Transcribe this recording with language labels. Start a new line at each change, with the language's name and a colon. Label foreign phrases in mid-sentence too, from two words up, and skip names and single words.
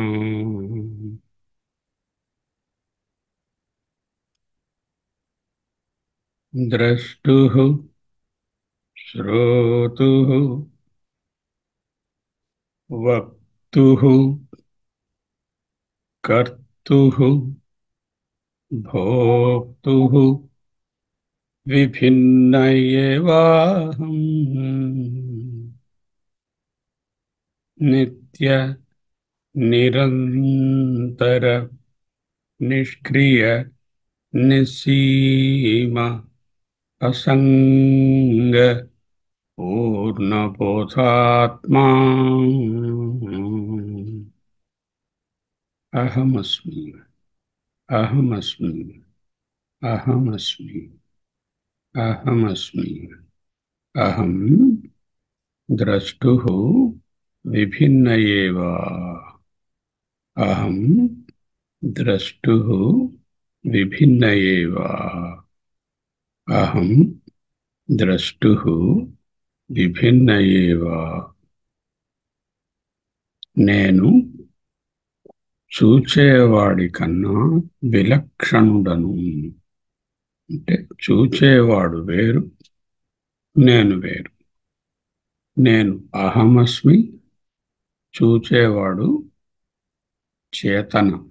Sanskrit: द्रष्टुः श्रोतुः वक्तुः कर्तुः भोक्तुः विभिन्न एवाहं नित्य निरन्तर निष्क्रिय निस्सीम असङ्ग पूर्णबोधात्मा. अहमस्मि. अहमस्मि अहमस्मि अहमस्मि अहं द्रष्टुः विभिन्न एव अहं द्रष्टुः विभिन्न एव अहं द्रष्टुः विभिन्न एव
Telugu: నేను చూచేవాడి కన్నా విలక్షణుడను. అంటే చూచేవాడు వేరు, నేను వేరు. నేను అహమస్మి, చూచేవాడు చేతన.